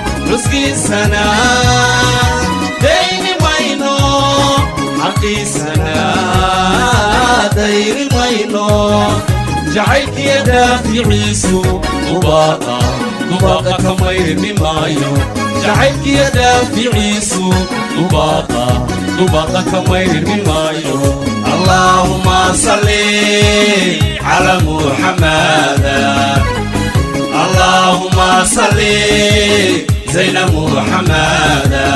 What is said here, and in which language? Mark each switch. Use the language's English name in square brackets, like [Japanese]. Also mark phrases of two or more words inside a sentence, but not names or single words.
[Somali] Ruskiisana dayni mayno, xaqiisana dayni mayno. Jacaylkiya daaficiisu dubaaqa, dubaaqa ka mayrmi maayo. Jacaylkiya daaficiisu dubaaqa, dubaaqa ka mayrmi maayo. [Arabic] اللهم صل على محمد. اللهم صل زين محمد